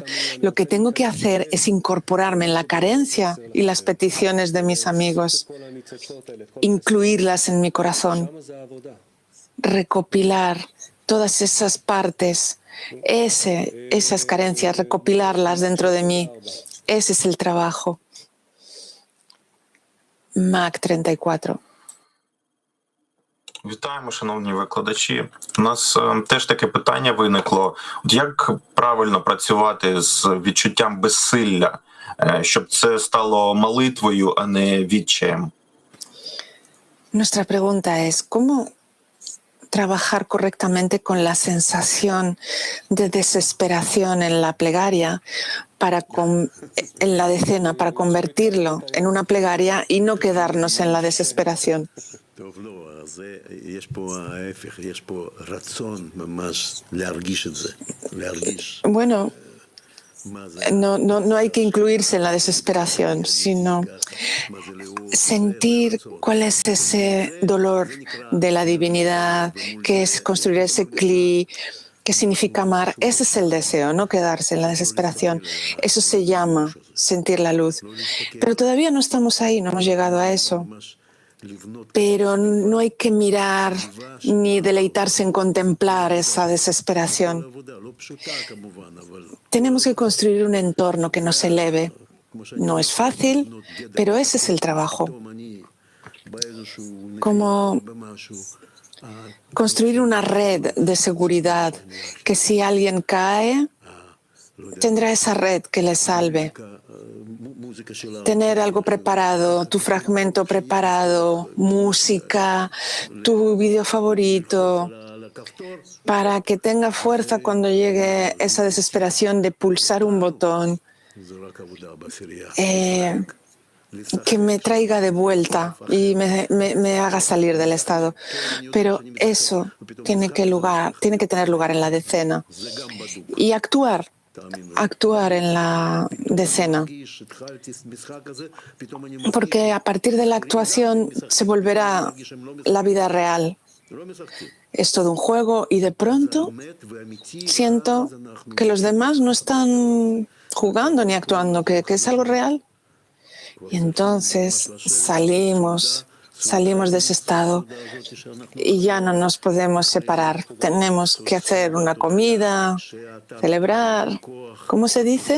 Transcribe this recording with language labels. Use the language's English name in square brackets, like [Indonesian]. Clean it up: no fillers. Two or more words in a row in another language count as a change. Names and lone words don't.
[Spanish] Lo que tengo que hacer es incorporarme en la carencia y las peticiones de mis amigos, incluirlas en mi corazón, recopilar todas esas partes, esas carencias, recopilarlas dentro de mí. Ese es el trabajo. Mac 34. [Ukrainian] Вітаємо, шановні викладачі. У нас теж таке питання виникло. Як правильно працювати з відчуттям безсилля, щоб це стало молитвою, а не відчаєм? [Spanish] Nuestra pregunta es, ¿cómo trabajar correctamente con la sensación de desesperación en la plegaria en la decena, para convertirlo en una plegaria y no quedarnos en la desesperación. [Hebrew] טוב, לא, אז יש פה ההפך, יש פה רצון ממש להרגיש את זה, להרגיש [Spanish] Bueno, [Hebrew] מה זה, [Spanish] no hay que incluirse en la desesperación, sino [Hebrew] מה זה לאור, [Spanish] sentir cuál es ese dolor de la divinidad, que es construir ese cli, que significa amar. Ese es el deseo, no quedarse en la desesperación. Eso se llama sentir la luz. Pero todavía no estamos ahí, no hemos llegado a eso. [Hebrew] ממש לבנות [Spanish] Pero no hay que mirar ni deleitarse en contemplar esa desesperación. [Hebrew] עבודה, לא פשוטה כמובן, אבל [Spanish] Tenemos que construir un entorno que nos eleve. [Hebrew] כמו שאני [Spanish] No es fácil, pero ese es el trabajo. [Hebrew] פתאום אני באיזשהו [Spanish] Como [Hebrew] במשהו, [Spanish] construir una red de seguridad, que si alguien cae, tendrá esa red que le salve. [Hebrew] מוזיקה של [Spanish] Tener algo preparado, tu fragmento preparado, música, tu vídeo favorito, [Hebrew] על הכפתור, [Spanish] para que tenga fuerza cuando llegue esa desesperación de pulsar un botón, [Hebrew] זה רק עבודה בעשירייה. [Spanish] que me traiga de vuelta y me haga salir del estado. Pero eso tiene que tener lugar en la decena. [Hebrew] זה גם בדוק, [Spanish] Y actuar [Hebrew] תאמין לי. [Spanish] en la decena. [Hebrew] מרגיש, התחלתי משחק הזה, פתאום אני מרגיש, [Spanish] Porque a partir de la actuación se volverá la vida real. [Hebrew] לא משחקים. [Spanish] Es todo un juego y de pronto [Hebrew] אמת ואמיתי, [Spanish] siento [Hebrew] ואז אנחנו [Spanish] que los demás no están jugando ni actuando, que es algo real. Y entonces salimos de ese estado y ya no nos podemos separar. Tenemos que hacer una comida, celebrar, ¿cómo se dice?